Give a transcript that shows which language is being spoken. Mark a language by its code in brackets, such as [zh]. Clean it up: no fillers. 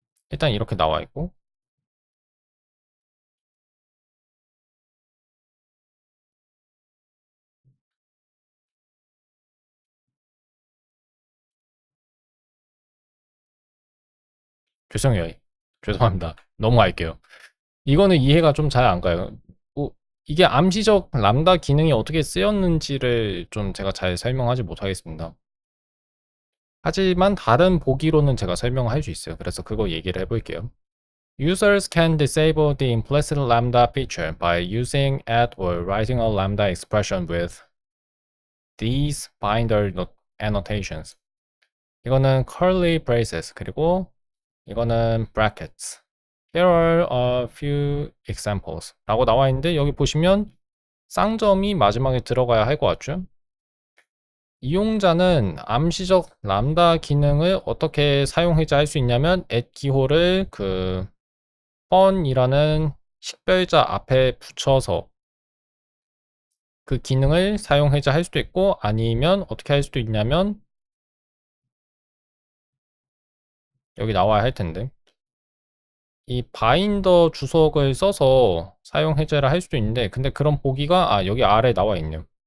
[ko] 일단 이렇게 나와 있고 죄송해요. 죄송합니다. 넘어갈게요. 이거는 이해가 좀 잘 안 가요. 뭐 이게 암시적 람다 기능이 어떻게 쓰였는지를 좀 제가 잘 설명하지 못하겠습니다. 하지만 다른 보기로는 제가 설명할 수 있어요. 그래서 그거 얘기를 해볼게요. [en] Users can disable the implicit lambda feature by using add or writing a lambda expression with these binder annotations. [ko] 이거는 curly braces 그리고 이거는 brackets. [en] Here are a few examples [ko] 라고 나와 있는데 여기 보시면 쌍점이 마지막에 들어가야 할 것 같죠? 이용자는 암시적 람다 기능을 어떻게 사용해자 할 수 있냐면 at 기호를 그 펀이라는 식별자 앞에 붙여서 그 기능을 사용해자 할 수도 있고 아니면 어떻게 할 수도 있냐면 여기 나와야 할 텐데 이 바인더 주석을 써서 사용 해제를 할 수도 있는데 근데 그런 보기가 여기 아래 나와 있네요.